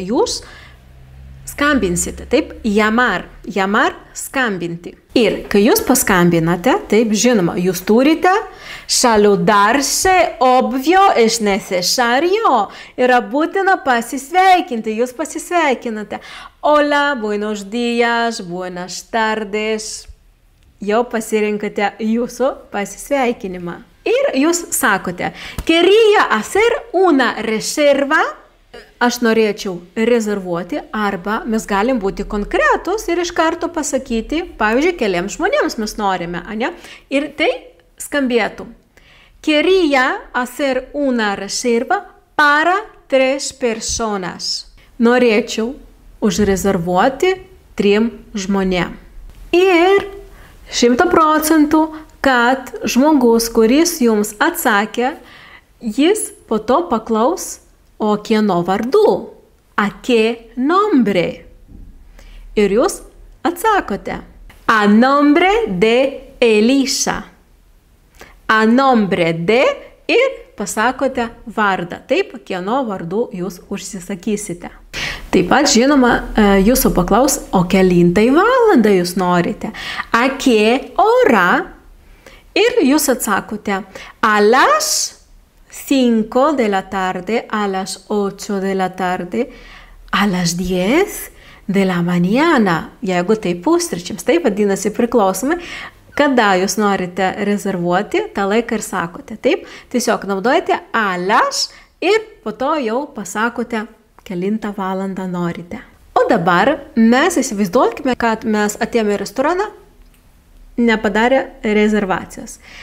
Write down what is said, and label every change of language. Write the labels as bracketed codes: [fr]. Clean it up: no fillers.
[lt] Jūs skambinsite, taip, llamar skambinti. Ir kai jūs paskambinate, taip, žinoma, jūs turite [es] saludarse, obvio, es necesario. [lt] Yra būtina pasisveikinti, jūs pasisveikinate. [es] Hola, buenos días, buenas tardes. [lt] Jau pasirinkate jūsų pasisveikinimą. Ir jūs sakote, [es] quería hacer una reserva, [lt] aš norėčiau rezervuoti, arba mes galim būti konkretus ir iš karto pasakyti, pavyzdžiui, keliams žmonėms mes norime, ane? Ir tai skambėtų, [es] quería hacer una reserva para 3 personas. [lt] Norėčiau užrezervuoti 3 žmonėm. Ir 100%, kad žmogus, kuris jums atsakė, jis po to paklaus, o kieno vardu, [es] a qué nombre. [lt] Ir jūs atsakote, [es] a nombre de [lt] Elisa. [es] A nombre de [lt] ir pasakote vardą. Taip, kieno vardu jūs užsisakysite. Taip pat, žinoma, jūsų paklaus, o kelintai valandą jūs norite. [es] A qué hora? Ir jūs atsakote, a las 5 de la tarde, a las 8 de la tarde, a las 10 de la mañana. [lt] Jeigu tai pusryčiams, tai vadinasi priklausomai, kada jūs norite rezervuoti, tą laiką ir sakote. Taip, tiesiog naudojate a las ir po to jau pasakote, kelintą valandą norite. O dabar mes įsivaizduokime, kad mes atėjome į restoraną, nepadarė rezervacijos.